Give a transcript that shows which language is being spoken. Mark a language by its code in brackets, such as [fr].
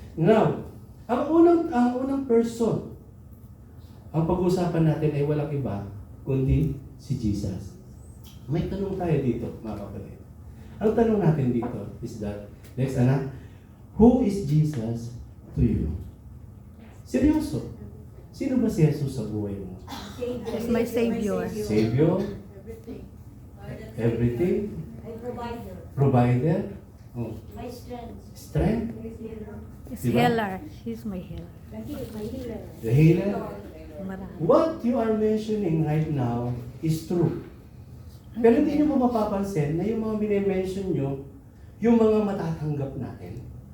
[tl] Now, ang unang person, ang pag-uusapan natin ay walang iba, kundi si Jesus. May tanong tayo dito, mga kapatid. Ang tanong natin dito is that, next anak, [en] who is Jesus to you? [tl] Seryoso. Sino ba si Jesus sa buhay mo? [en] He's my Savior. Savior? Everything? My provider. Provider? Oh. My strength. Strength? He's [tl] Diba? [en] healer. He's my healer. My healer. The healer? [tl] Marami. [en] What you are mentioning right now is true. [tl] Pero hindi nyo ba mapapansin na yung mga bine-mention nyo, yung mga matatanggap natin?